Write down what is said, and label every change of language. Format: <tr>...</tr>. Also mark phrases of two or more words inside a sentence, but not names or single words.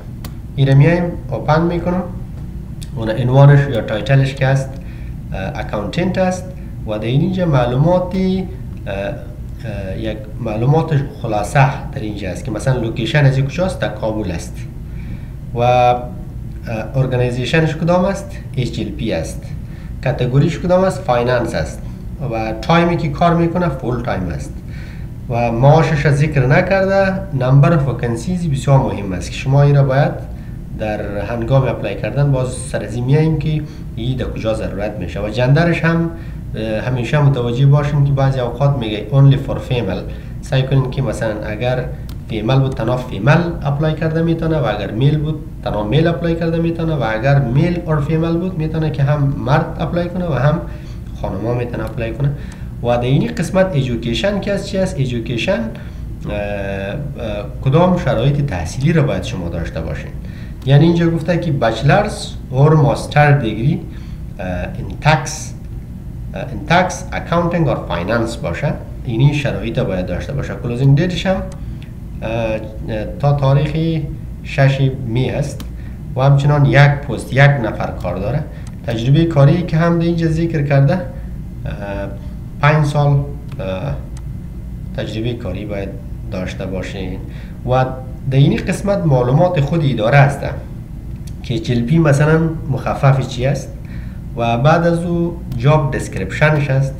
<fa>اینو میایم اوپن میکنم، اون عنوانش یا تایتلش که است اکاونتنت است و در اینجا معلوماتی یک معلومات خلاصه در اینجا است که مثلا لوکیشن از کجاست، در کابل است و ارگانیزیشنش کدام است، HLP است، کاتگوریش کدام است، فایننس است و تایمی که کار میکنه</fa> <en>full time</en> <fa>است و معاشش ذکر نکرده.</fa> <en>number of vacancies</en> <fa>بسیار مهم است که شما این را باید در هنگام اپلای کردن باز سرزی میاییم که این در کجا ضرورت میشه و جندرش هم همیشه متوجه باشین که بعضی اوقات میگه</fa> <en>only for female.</en> <fa>سعی کنین که مثلا اگر فیمل بود تنها فیمل اپلای کرده میتونه و اگر میل بود تنها میل اپلای کرده میتونه و اگر</fa> <en>male or female</en> <fa>بود میتونه که هم مرد اپلای کنه و هم خانما میتونه اپلای کنه. و در این قسمت ایژوکیشن که است چی است؟ ایژوکیشن کدام شرایط تحصیلی را باید شما داشته باشین. یعنی اینجا گفته که</fa> <en>bachelors or master</en> <fa>دیگری</fa> <en>in tax, accounting or finance</en> <fa>باشه. اینی شرایط باید داشته باشه.</fa> <en>closing date</en> <fa>هم تا تاریخ 6 می است و همچنان یک پست یک نفر کار داره. تجربه کاری که هم در اینجا ذکر کرده 5 سال تجربه کاری باید داشته باشین و در این قسمت معلومات خود اداره است که HLP مثلا مخفف چی است و بعد از او</fa> <en>job description</en> <fa>است.</fa>